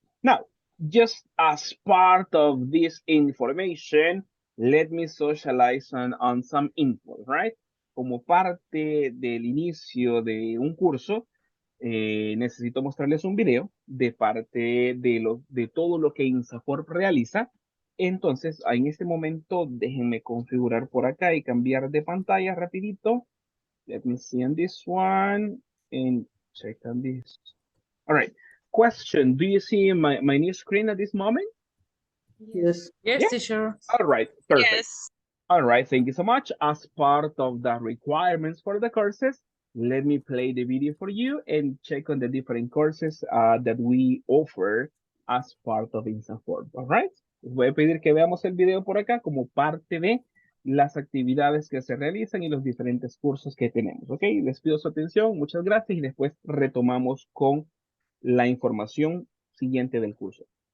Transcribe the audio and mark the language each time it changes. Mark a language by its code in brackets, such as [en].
[en] Now, just as part of this information, let me socialize on some info, right? [es] Como parte del inicio de un curso, necesito mostrarles un video de parte de todo lo que INSAFORP realiza. Entonces, en este momento, déjenme configurar por acá y cambiar de pantalla rapidito. [en] Let me see on this one and check on this. All right. Question, do you see my new screen at this moment? Yes. Yes, Yeah. teacher. All right, perfect. Yes. All right, thank you so much. As part of the requirements for the courses, let me play the video for you and check on the different courses that we offer as part of INSAFORP. All right. [es] Les voy a pedir que veamos el video por acá como parte de las actividades que se realizan y los diferentes cursos que tenemos. Ok, les pido su atención, muchas gracias y después retomamos con la información siguiente del curso.